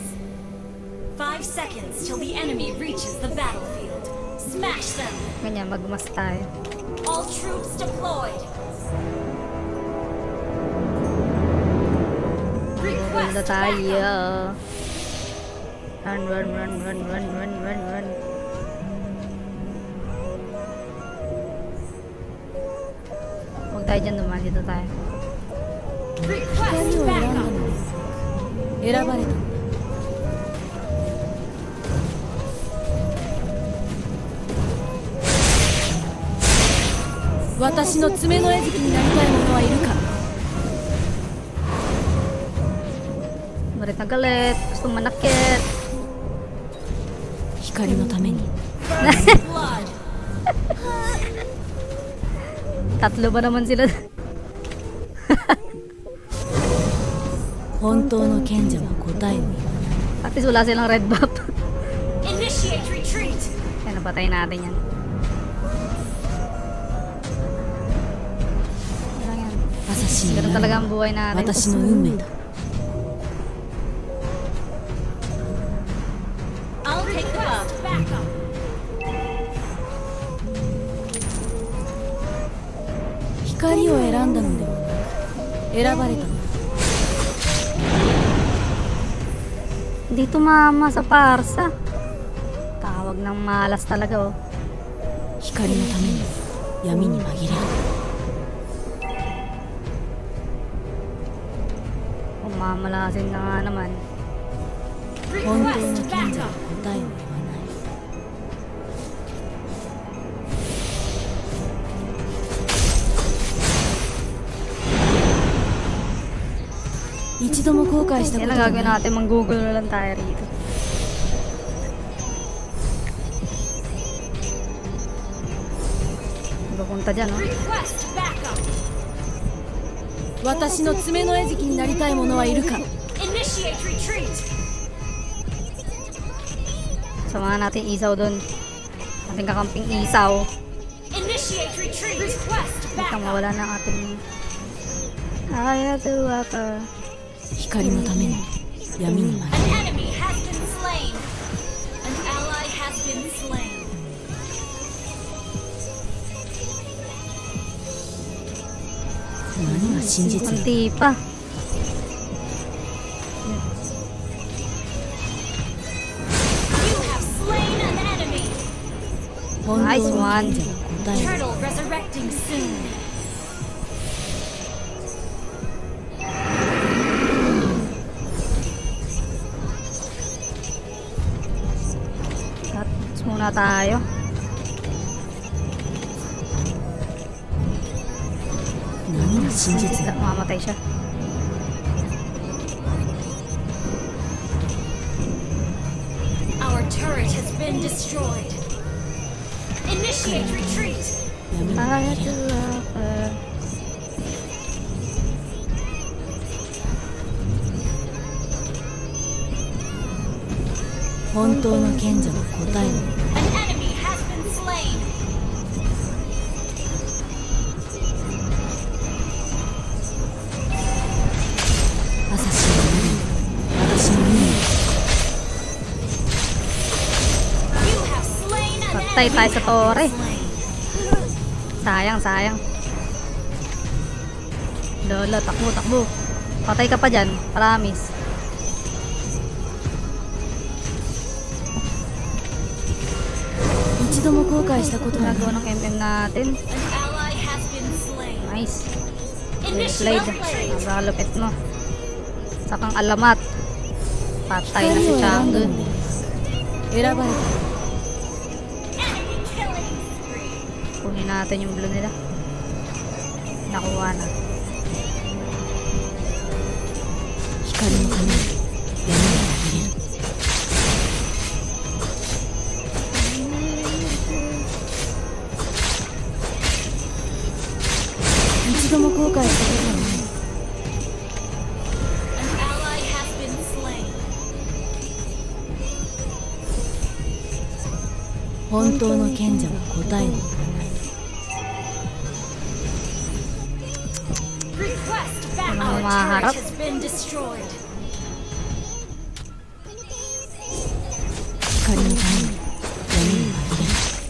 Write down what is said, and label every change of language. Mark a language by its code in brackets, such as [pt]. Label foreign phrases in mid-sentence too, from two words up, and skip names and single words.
[en] 5 seconds till the enemy reaches the battlefield. Smash them! [tl] Ganyan, magmas tayo. [en] All troops deployed! [tl] Ganda [en] Request [tl] tayo. [en] backup! Run, run, run, run, run, run, run, run. [tl] Huwag tayo dyan dumaan. Dito tayo. [en] Request backup. [ja] 選ばれたんだ私の爪の餌食になりたい者はいるか [tl] Galit na galit. Gustong manakit. [ja] 光のために [en] Blood. [tl] Tatlo ba naman sila? [ja] 本当の賢者は答えを言わない [en] At least [tl] wala silang [en] red buff. Initiate retreat. [tl] Kaya napatay natin yan. Ano lang yan? [ja] 私に [tl] Ganun [ja] な [tl] talaga [ja] る [tl] ang buhay natin. [ja] 私の運命だ [en] I'll take the buff. Backup. [ja] 光を選んだのではなく選ばれたのだ [tl] Hindi tumama sa parsa. Tawag ng malas talaga oh. [ja] 光のために闇に紛れる [tl] Umamalasin ka nga naman. [ja] 本当の [en] Request [ja] 賢者 [en] backup. [ja] は答えを言わない 一度も後悔したこ [tl] Yan [ja] と [tl] ang [ja] が [tl] gagawin [ja] ない [tl] natin. Mang-google na lang tayo rito. Pupunta dyan oh. [en] Request backup. [ja] 私の爪の餌食になりたい者はいるか [en] Initiate retreat. [tl] Samahan natin isaw dun. Ating kakamping isaw. [en] Initiate retreat. Request [tl] Baka [en] backup. [tl] mawala na ang ating Ayatullah. [ja] 光のために闇に紛 [en] An [ja] れる [en] enemy has been slain. An ally has been slain. [ja] 何が真実なの [tl] Kunti pa. [en] You have slain an enemy. [ja] 本当の [en] Nice [ja] 賢者 [en] one. [ja] は答えを [en] Turtle resurrecting soon. [tl] Cut muna tayo. [ja] 何が真実なの [tl] Mamamatay siya. [en] Our turret has been destroyed. Initiate retreat. [ja] 闇に紛れる Ayatullah. 本当の賢者は答えを [en] An enemy has been slain. [ja] 朝日がなる私の運命 [en] You have slain an [tl] Patay tayo sa tore. [en] slain. [tl] Sayang, sayang. Lolo, takbo, takbo. Patay ka pa dyan. Promise. [ja] 一度も後悔したことがない [tl] Nagawa ng MM natin. [en] An ally has been slain. Nice. Well Initiate played. retreat. [tl] Nabalupit mo. Sakang alamat. Patay na [ja] 光 [tl] si [ja] を選んだ Chang'e. ので選ばれた [en] Enemy killing spree. [tl] Kunin natin yung blue nila. Nakuha na. [ja] 光のために闇に紛れる 一度も後悔したことがない [en] An ally has been slain. [ja] 本当の賢者は答えを言わない [en] Request back. [tl] Ano [en] Our [tl] maharap? [en] turret has been destroyed. [ja] 光のために闇に紛れる